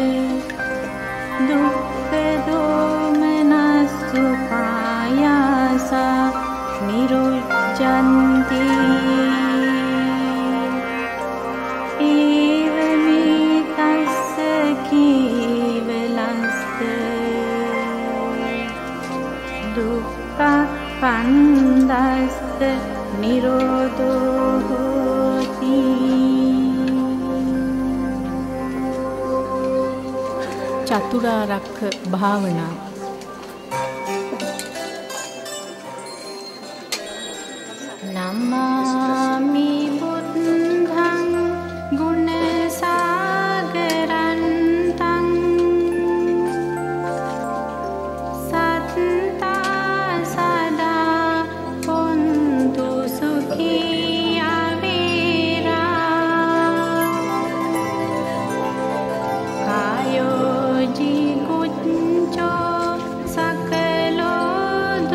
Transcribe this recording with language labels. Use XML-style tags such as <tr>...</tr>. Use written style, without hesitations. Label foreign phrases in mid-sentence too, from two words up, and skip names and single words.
<pi>दुःख दोमनसुपायासा निरुच्यन्ति एवमेतस्य केवलस्त दुःखकन्दस्त निरोधो होति</pi> <si>චතුරාර්යක භාවනාව</si> <pi>නමාමි බුද්ධං ගුණසාගරන්තං සත්තා සදා හොන්තු සුඛී අවේරා කායෝ ජීකුච්චෝ සකලෝ</pi>